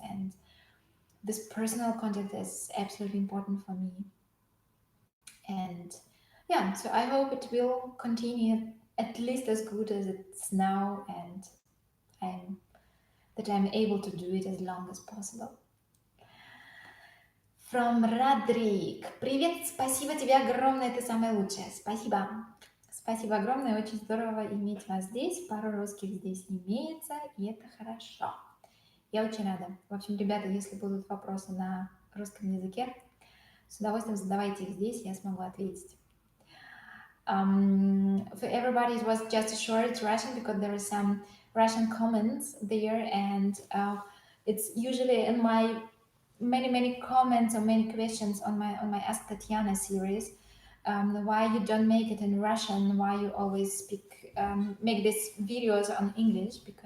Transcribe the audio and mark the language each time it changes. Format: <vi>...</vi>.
<en>And this personal contact is absolutely important for me. And yeah, so I hope it will continue at least as good as it's now, and I'm that I'm able to do it as long as possible. From Rodrik.</en> <ru>Привет, спасибо тебе огромное, ты самая лучшая. Спасибо. Спасибо огромное, очень здорово иметь вас здесь. Пару русских здесь имеется, и это хорошо. Я очень рада. В общем, ребята, если будут вопросы на русском языке, с удовольствием задавайте их здесь, я смогу ответить.</ru> <en>For everybody, it was just a short Russian because there are some Russian comments there, and it's usually in my many comments or many questions on my Ask Tatyana series. Why you don't make it in Russian? Why you always speak make these videos on English?</en>